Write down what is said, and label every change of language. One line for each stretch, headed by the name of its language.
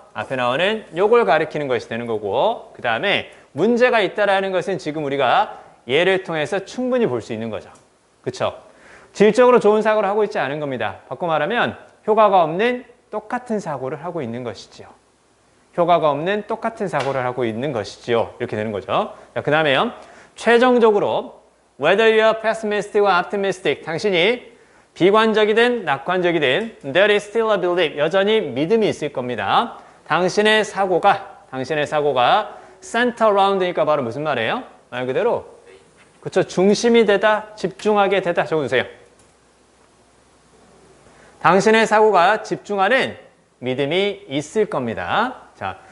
Korean: 앞에 나오는 요걸 가리키는 것이 되는 거고 그 다음에 문제가 있다라는 것은 지금 우리가 얘를 통해서 충분히 볼 수 있는 거죠. 그렇죠? 질적으로 좋은 사고를 하고 있지 않은 겁니다. 바꿔 말하면 효과가 없는 똑같은 사고를 하고 있는 것이지요. 효과가 없는 똑같은 사고를 하고 있는 것이지요. 이렇게 되는 거죠. 그 다음에요. 최종적으로
English: whether you are pessimistic or optimistic
Korean: 당신이 비관적이든 낙관적이든
English: there is still a belief
Korean: 여전히 믿음이 있을 겁니다. 당신의 사고가 center around니까 바로 무슨 말이에요? 말 그대로 그렇죠. 중심이 되다, 집중하게 되다 적어주세요. 당신의 사고가 집중하는 믿음이 있을 겁니다. 자,